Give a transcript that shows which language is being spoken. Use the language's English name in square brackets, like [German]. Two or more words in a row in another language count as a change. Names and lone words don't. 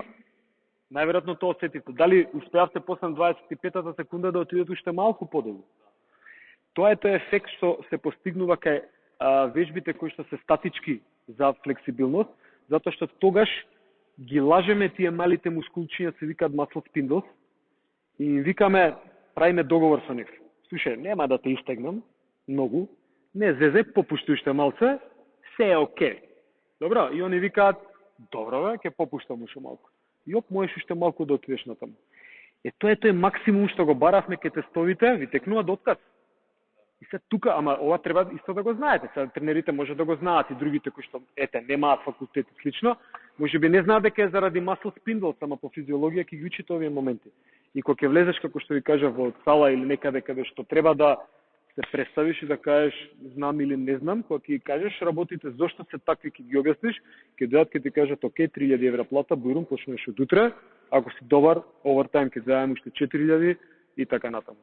[Macedonian] Најверојатно тоа осетите. Дали успеавте после 25-та секунда да отидете уште малку подолу? Тоа е тој ефект што се постигнува кај вежбите кои што се статички за флексибилност, затоа што тогаш ги лажеме тие малите мускулчиња, се викаат [English] muscle spindles, [Macedonian] и им викаме, правиме договор со нив. Слушај, нема да те истегнам многу, не зезе, попушти уште малце, се е окей. Добро, и они викаат, добро бе, ќе попуштам уште малку. И можеш уште малку да отидеш натаму. Тоа е тој максимум што го баравме ке тестовите, ви текнува до отказ. И се тука, ама ова треба исто да го знаете. Сега тренерите може да го знаат и другите кои што немаат факултет и слично, може би не знаат дека е заради [English] muscle spindles, [Macedonian] ама по физиологија ќе ги учите овие моменти. И кога ќе влезеш, како што ви кажа, во сала или некаде каде што треба да се представиш и да кажеш знам или не знам, кога ќе кажеш работите зошто се такви, ќе ги објасниш, ќе дојдат ќе ти кажат окей, 3000 евра плата, бујрум, почнеш од утре, ако си добар, овертајм ќе зајдем уште 4000 и така натаму.